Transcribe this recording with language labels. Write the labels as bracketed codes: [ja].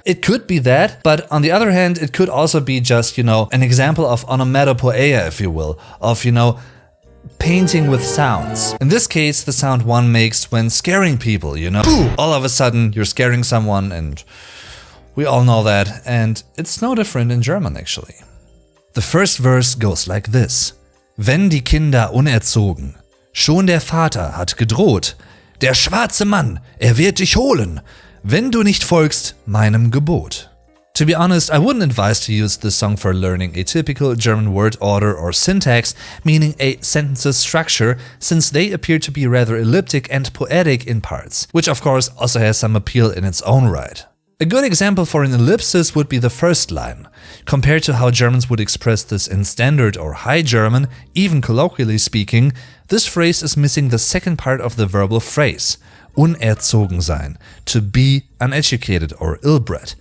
[en] It could be that, but on the other hand, it could also be just, an example of onomatopoeia, if you will, of, painting with sounds. In this case, the sound one makes when scaring people, All of a sudden, you're scaring someone, and we all know that, and it's no different in German actually. The first verse goes like this. [de] Wenn die Kinder unerzogen, schon der Vater hat gedroht, der schwarze Mann, wird dich holen, wenn du nicht folgst meinem Gebot. [en] To be honest, I wouldn't advise to use this song for learning a typical German word order or syntax, meaning a sentence's structure, since they appear to be rather elliptic and poetic in parts, which of course also has some appeal in its own right. A good example for an ellipsis would be the first line. Compared to how Germans would express this in Standard or High German, even colloquially speaking, this phrase is missing the second part of the verbal phrase, unerzogen sein, to be uneducated or ill-bred.